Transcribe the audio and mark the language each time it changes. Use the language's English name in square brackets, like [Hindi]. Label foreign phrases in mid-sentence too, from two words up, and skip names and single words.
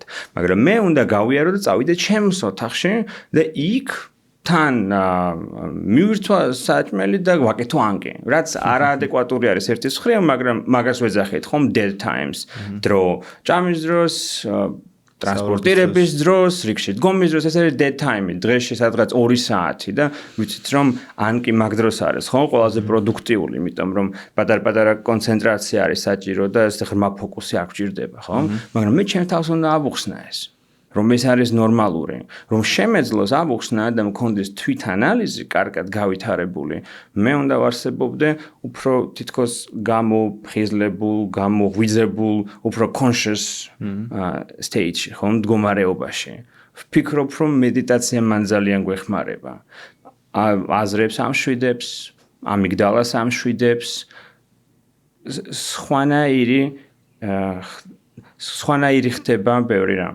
[Georgian] მაგრამ მე უნდა გავიარო და წავიდე ჩემს ოთახში და იქ თან მივირთვა საჭმელი და ვაკეთო ანკი. რაც არაადეკვატური არის ერთის მხრივ, მაგრამ მაგას ვეძახით ხომ [English] dead times. [Georgian] დრო. ჭამის დროს ტრანსპორტირების დროს, რიგში დგომის დროს, ეს არის [English] dead time-ი, [Georgian] დღეში სადღაც 2 საათი და ვიცით რომ ან კი მაგ დროს არის, ხო, ყველაზე პროდუქტიული, იმიტომ რომ პატარ-პატარა კონცენტრაცია არის საჭირო და ეს ღრმა ფოკუსი არ გჭირდება, ხო? მაგრამ მე ჩემს თავს უნდა ავუხსნა ეს. რომ ეს არის ნორმალური, რომ შემეძლოს ავუხსნა და მქონდეს თვითანალიზი კარგად გავითარებული, მე უნდა ვარსებობდე უფრო თითქოს გამოფხიზლებულ, გამოღვიძებულ, უფრო [English] conscious stage-ში, [Georgian] ხო, მდგომარეობაში. ვფიქრობ, რომ მედიტაცია მან ძალიან გვეხმარება. აზრებს ამშვიდებს, ამიგდალას ამშვიდებს, სხვანაირი ხდება ბევრი რამ.